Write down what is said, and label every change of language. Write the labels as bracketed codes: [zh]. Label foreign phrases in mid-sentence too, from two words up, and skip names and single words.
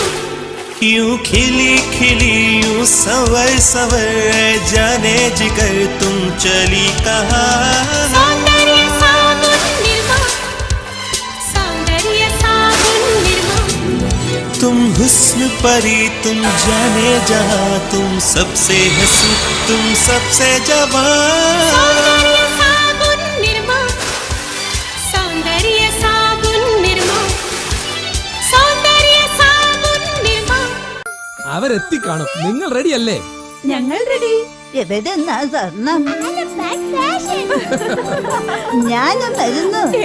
[hi] यूं खिली खिली यूं संवर संवर, जाने जिगर तुम चली कहाँ. सौंदर्य साबुन निर्मा. सौंदर्य साबुन निर्मा. तुम हुस्न परी तुम जाने जहां तुम सबसे हंसी तुम सबसे जवान [ml] അവരെത്തിക്കാണും. നിങ്ങൾ റെഡിയല്ലേ? ഞങ്ങൾ റെഡി. എവിടെന്നാ സ്വർണം? ഞാനും വരുന്നു.